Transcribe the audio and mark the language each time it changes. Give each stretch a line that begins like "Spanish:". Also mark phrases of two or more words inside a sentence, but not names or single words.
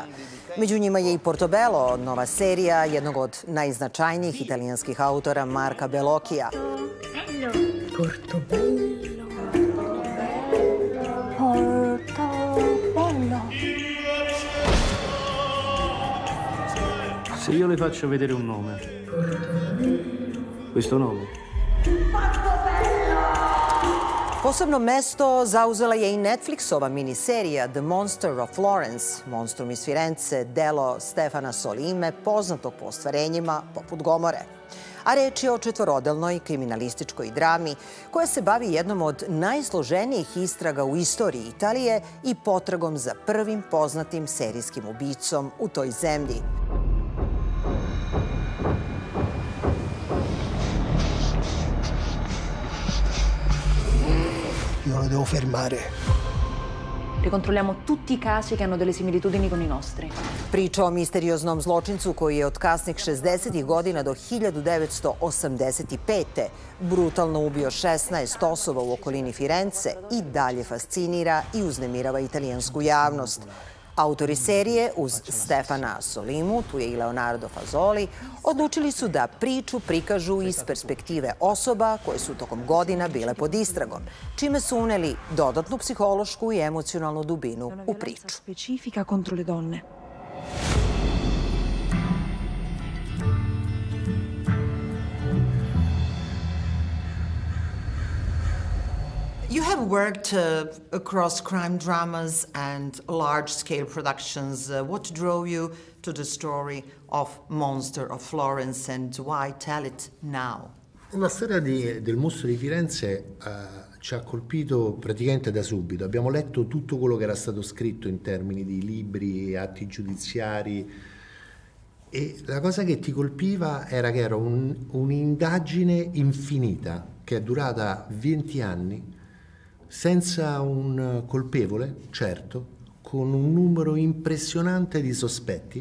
Serbian: Među njima je i Portobello, nova serija jednog od najznačajnijih italijanskih autora Marka Bellocchija.
Italian: Se io le faccio vedere un nome, questo nome.
Serbian: Posebno mesto zauzela je i Netflixova miniserija The Monster of Florence, Monstrum iz Firence, delo Stefana Sollime, poznatog po ostvarenjima poput Gomore. A reč je o četvorodelnoj kriminalističkoj drami koja se bavi jednom od najsloženijih istraga u istoriji Italije i potragom za prvim poznatim serijskim ubicom u toj zemlji.
Italian: Io lo devo fermare. Ricontrolliamo tutti i casi che hanno delle similitudini con i nostri.
Serbian: Priča o misterioznom zločincu koji je od kasnih 60. godina do 1985. brutalno ubio 16 osoba u okolini Firence i dalje fascinira i uznemirava italijansku javnost. Autori serije, uz Stefana Sollimu, tu je i Leonardo Fazoli, odlučili su da priču prikažu iz perspektive osoba koje su tokom godina bile pod istragom, čime su uneli dodatnu psihološku i emocionalnu dubinu u priču.
Italian: Specifica contro le donne.
English: You have worked across crime dramas and large-scale productions. What drove you to the story of Monster of Florence and why tell it now?
Italian: La storia del mostro di Firenze ci ha colpito praticamente da subito. Abbiamo letto tutto quello che era stato scritto in termini di libri, atti giudiziari, e la cosa che ti colpiva era che era un'indagine infinita che è durata 20 anni, senza un colpevole, certo, con un numero impressionante di sospetti.